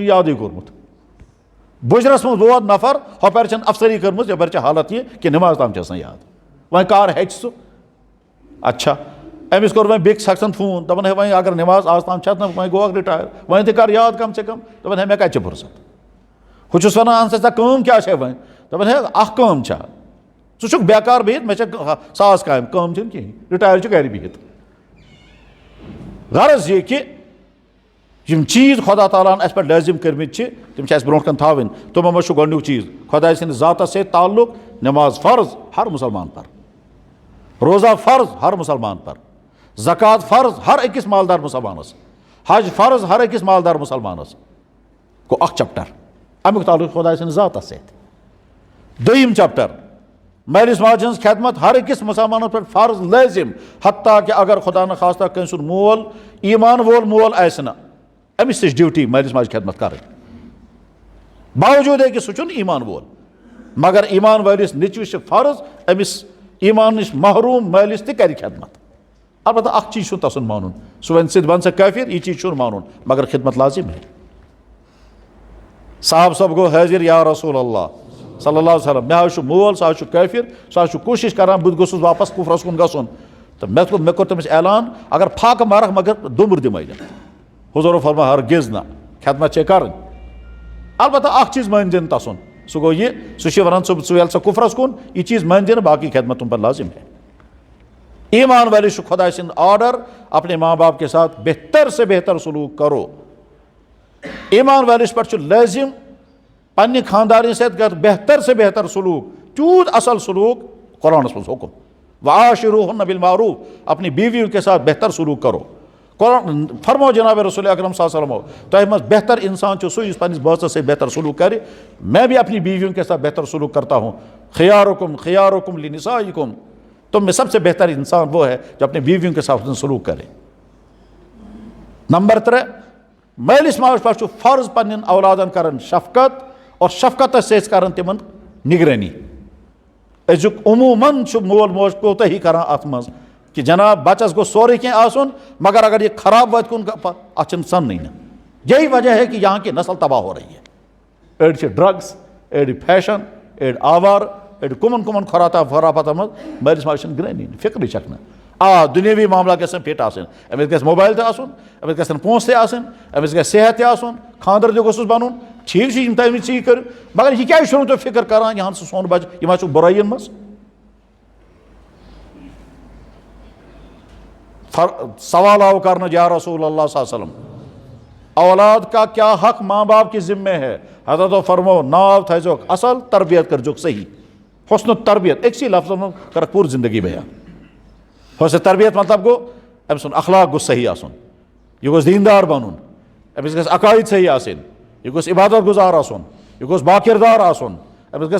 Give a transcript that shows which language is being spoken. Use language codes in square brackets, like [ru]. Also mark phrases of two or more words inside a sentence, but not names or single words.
[ks] یادٕے کوٚرمُت بُجرَس منٛز ووت نفر ہۄپٲرۍ چھَنہٕ افسری کٔرمٕژ یَپٲرۍ چھِ حالت یہِ کہِ نٮ۪ماز تام چھَس نہٕ یاد وۄنۍ کر ہیٚچہِ سُہ اچھا أمِس کوٚر وۄنۍ بیٚکہِ شخصن فون دَپان ہے وۄنۍ اگر نٮ۪ماز آز تام چھَس نہ وۄنۍ گوٚوکھ رِٹایر وۄنۍ تہِ کر یاد [ur] کم سے کم [ks] دَپان ہے مےٚ کَتہِ چھِ فُرصت ہُہ چھُس وَنان اہن سا ژےٚ کٲم کیٛاہ چھے وۄنۍ دَپان ہے اکھ کٲم چھےٚ ژٕ چھُکھ بیکار بِہِتھ مےٚ چھےٚ ساس کامہِ کٲم چھَنہٕ کِہیٖنۍ رِٹایر چھُ گرِ بِہِتھ غرض یہِ کہِ یِم چیٖز خۄدا تعالیٰ ہن اَسہِ پٮ۪ٹھ لٲزِم کٔرمٕتۍ چھِ تِم چھِ اَسہِ برونٛٹھ کَن تھاوٕنۍ تِمو منٛز چھُ گۄڈنیُک چیٖز خۄداے سٕنٛدِس ذاتس سۭتۍ تعلق نٮ۪ماز فرض ہر مُسلمان پر روزہ فرض ہر مُسلمان پر زکات فرض ہر أکِس مالدار مُسلمانس حج فرض ہر أکِس مالدار مُسلمانس گوٚو اکھ چپٹر امیُک تعلق خۄداے سٕنٛدِس ذاتس سۭتۍ دوٚیِم چپٹر مٲلِس ماجہِ ہٕنٛز خدمت ہر أکِس مُسلمانس پٮ۪ٹھ فرض لٲزِم حتیٰ کہِ اگر خۄدا نخواستہ کٲنٛسہِ ہُنٛد مول ایٖمان وول مول آسہِ نہٕ أمِس تہِ چھِ ڈیوٹی مٲلِس ماجہِ خدمت کَرٕنۍ باوجوٗد ہے کہِ سُہ چھُنہٕ ایٖمان وول مگر ایٖمان وٲلِس نیٚچوِس چھِ فرض أمِس ایٖمان نِش محروٗم مٲلِس تہِ کَرِ خدمت البتہ اکھ چیٖز چھُنہٕ تسُنٛد مانُن سُہ وَنہِ ژٕ بن سا کٲفِر یہِ چیٖز چھُنہٕ مانُن مگر خدمت لازِم ہے صاحب صٲب گوٚو حٲضِر یا رسول اللہ [ar] صلی اللہ علیہ وسلم [ks] مےٚ حظ چھُ مول سُہ حظ چھُ کٲفِر سُہ حظ چھُ کوٗشِش کران بہٕ تہِ گوٚژھُس واپس کُفرس کُن گژھُن تہٕ مےٚ کوٚر تٔمِس اعلان اگر پھاکہٕ مارکھ مگر دُمبُر دِمَے نہٕ حضوٗرن فرماو ہرگِز نہ خدمت چھے کَرٕنۍ البتہ اکھ چیٖز مٲنۍ زِ تسُنٛد سُہ گوٚو یہِ سُہ چھُ وَنان ژٕ ییٚلہِ سا کُفرس کُن یہِ چیٖز مٲنۍ زِ نہٕ باقٕے خدمت [ur] تُم پر لازِم ہے [ks] ایٖمان وٲلِس چھُ خۄداے سٕنٛدۍ آرڈر [ur] اپنے ماں باپ کے ساتھ بہتر سے بہتر سلوٗک کرو [ks] ایٖمان وٲلِس پٮ۪ٹھ چھُ لٲزِم پننہِ خاندارنہِ سۭتۍ کر [ur] بہتر سے بہتر سلوٗک [ks] تیوٗت اصل سلوٗک قرآنس منٛز حُکُم [ar] وعاشروٗہُنَّ بِالمعروٗف [ur] اپنی بیویوں کے ساتھ بہتر سلوٗک کرو [ks] قرآن فرمو جناب رسول اکرم [ar] صلی اللہ علیہ وسلم [ks] تۄہہِ منٛز بہتر انسان چھُ سُہ یُس پننِس بٲژس سۭتۍ بہتر سلوٗک کرِ [ur] میں بھی اپنی بیویوں کے ساتھ بہتر سلوٗک کرتا ہوں [ar] خیارکم لنسائکم [ur] تم میں سب سے بہتر انسان وہ ہے جو اپنے بیویوں کے ساتھ سلوٗک کرے [ks] نمبر 3 مٲلِس ماجہِ پٮ۪ٹھ چھُ فرض پننٮ۪ن اولادن کران شفقت اور شفقتس سۭتۍ کران تِمن نگرٲنی أزیُک عموٗمن چھُ مول موج کوتاہی کران اتھ منٛز کہِ جناب بچس گوٚژھ سورُے کینٛہہ آسُن مگر اگر یہِ خراب واتہِ کُن اتھ چھِنہٕ سننٕے نہٕ [ur] یہی وجہ ہے کہ یہاں کی نسل تباہ ہو رہی ہے [ks] أڑۍ چھِ ڈرگس أڑۍ فیشن أڑۍ آوار أڑۍ کُمن خرافاتن منٛز مٲلِس ماجہِ چھنہٕ گرٲنی نہٕ فِکرٕے چھکھ نہٕ دُنیٲوی معاملہ گژھن فِٹ آسٕنۍ أمِس گژھِ موبایل تہِ آسُن أمِس گژھن پونٛسہٕ تہِ آسٕنۍ أمِس گژھِ صحت تہِ آسُن خانٛدر تہِ گوٚژھُس بنُن ٹھیٖک چھُ یِم تۄہہِ ژٕ یہِ کٔرِو مگر یہِ کیازِ چھُو نہٕ تُہۍ فِکر کران یہِ ہن سُہ سون بچہِ یہِ ما چھُ بُرٲیین منٛز سوال آو کرنہٕ یا رسول اللہ [ar] صلی اللہ علیہ وسلم [ur] اولاد کا کیا حق ماں باپ کی ذمہ ہے [ks] حضرتو فرمو ناو تھٲیزیوکھ اصل تربیت کٔرزیوکھ صحیح حُسنہٕ تربیت أکسٕے لفظن منٛز کرکھ پوٗرٕ زندگی بیان حُسنہٕ تربیت مطلب گوٚو أمۍ سُنٛد اخلاق گوٚژھ صحیح آسُن یہِ گوٚژھ دیٖندار بنُن أمِس گژھِ عقاید صحیح آسٕنۍ یہِ گوٚژھ عبادت گُزار آسُن یہِ گوٚژھ باکِردار آسُن أمِس گژھِ